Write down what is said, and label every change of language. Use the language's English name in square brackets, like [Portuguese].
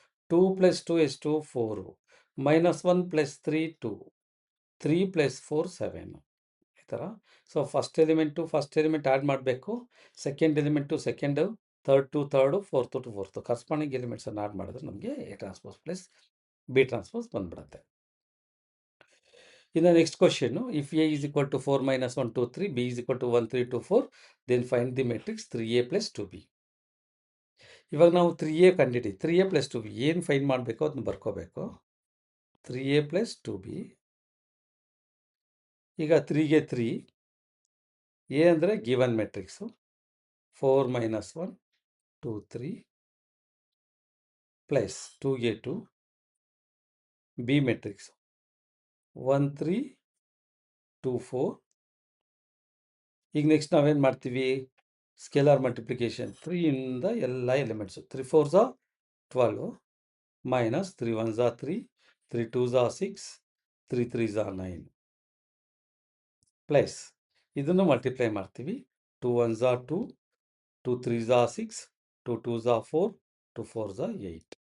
[Kannada] 2 + 2 ಎಷ್ಟು? 4. -1 + 3 2. 3 + 4 7. ಈ ಥರ. ಸೊ ಫಸ್ಟ್ ಎಲಿಮೆಂಟು ಆ್ಯಡ್ ಮಾಡಬೇಕು. [English] Second element second, third to third, fourth to fourth. [Kannada] Corresponding ಎಲಿಮೆಂಟ್ಸನ್ನು add ಮಾಡಿದ್ರೆ ನಮಗೆ [English] A transpose plus B transpose [Kannada] ಬಂದ್ಬಿಡುತ್ತೆ. [English] In the next question, if A is equal to 4 minus 1, 2, 3, B is equal to 1, 3, 2, 4, then find the matrix 3A plus 2B. [Kannada] ಇವಾಗ ನಾವು 3A ಕಂಡಿಡಿ [English] 3A plus 2B [Kannada] ಏನು find ಮಾಡಬೇಕು ಅದನ್ನ ಬರ್ಕೋಬೇಕು 3A plus 2B. [English] ಈಗ 3ಗೆ 3 A [Kannada] ಅಂದರೆ [English] Given matrix 4 minus 1, 2, 3 plus 2ಗೆ 2 B matrix 1, 3, 2, 4. [Kannada] ಈಗ next ನಾವೇನು ಮಾಡ್ತೀವಿ ಸ್ಕೇಲಾರ್ ಮಲ್ಟಿಪ್ಲಿಕೇಶನ್ 3 ಇಂದ ಎಲ್ಲ elements [English] 3 4s are 12 minus 3 1s are 3 3 2s are 6 3 3s are 9 [Kannada] plus ಇದನ್ನು ಮಲ್ಟಿಪ್ಲೈ ಮಾಡ್ತೀವಿ [English] 2 1s are 2 2 3s are 6 2 2s are 4 2 4s are 8.